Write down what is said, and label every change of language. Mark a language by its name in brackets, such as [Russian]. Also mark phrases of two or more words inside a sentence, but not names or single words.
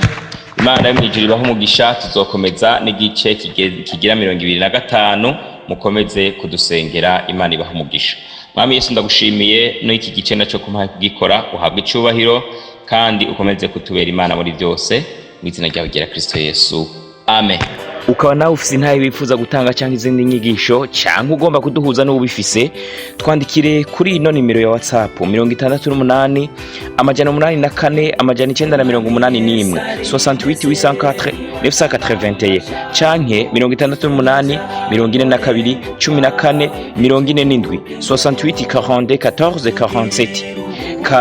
[Rundi] Imana y'imwijuru ibaho umugisha. Tuzokomeza n'igice kigira 25. Mukomeze kudusengera. Imana ibaho umugisha. Mwami Yesu ndagushimiye no iki gice naco kumpaye kugikora, uhabwe icubahiro kandi ukomeze kutubera Imana muri byose, mu izina ryawe ryera Kristo Yesu, amen. Ukaba nawe ufise intahe wifuza gutanga cyangwa izindi nyigisho cyangwa ugomba kuduhuza n'ubifise, twandikire kuri ino nimero ya WhatsApp 68 884 981 68 804 canke 68 42 14 47 68 42 14 47.